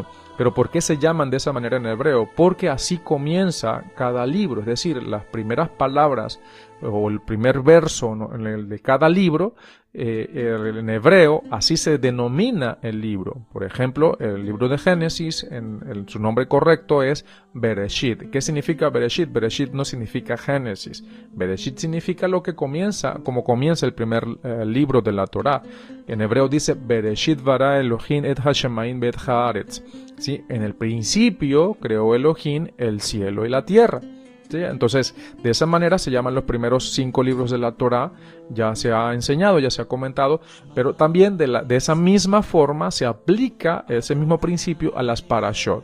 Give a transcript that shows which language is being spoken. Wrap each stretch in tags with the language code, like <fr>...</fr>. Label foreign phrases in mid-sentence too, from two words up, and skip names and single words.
<es>Pero ¿por qué se llaman de esa manera en hebreo? Porque así comienza cada libro, es decir, las primeras palabras o el primer verso, ¿no?, de cada libro en hebreo así se denomina el libro. Por ejemplo, el libro de Génesis, su nombre correcto es Bereshit. ¿Qué significa Bereshit? Bereshit no significa Génesis. Bereshit significa lo que comienza, como comienza el primer libro de la Torá. En hebreo dice</es> <he>Bereshit bara Elohim et hashemaim bet haaretz.</he> <es>¿Sí? En el principio creó Elohim el cielo y la tierra. ¿Sí? Entonces, de esa manera se llaman los primeros 5 libros de la Torá. Ya se ha enseñado, ya se ha comentado, pero también de esa misma forma se aplica ese mismo principio a las parashot.</es>